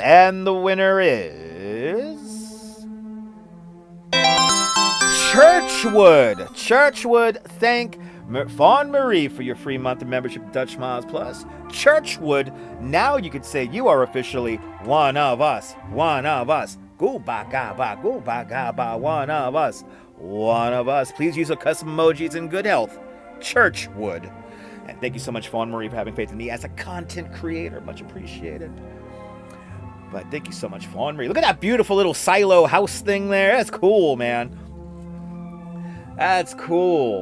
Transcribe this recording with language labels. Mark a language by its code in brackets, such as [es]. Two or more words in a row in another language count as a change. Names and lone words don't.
[en] And the winner is... Churchwood. Churchwood, thank Fawn Marie for your free month of membership to Dutch Moz Plus. Churchwood, now you could say you are officially one of us. One of us. Go ba ga ba, go ba ga ba, one of us. One of us. Please use your custom emojis in good health. Churchwood. And thank you so much, Fawn Marie, for having faith in me as a content creator. Much appreciated. But thank you so much, Fawn Marie. Look at that beautiful little silo house thing there. That's cool, man. That's cool.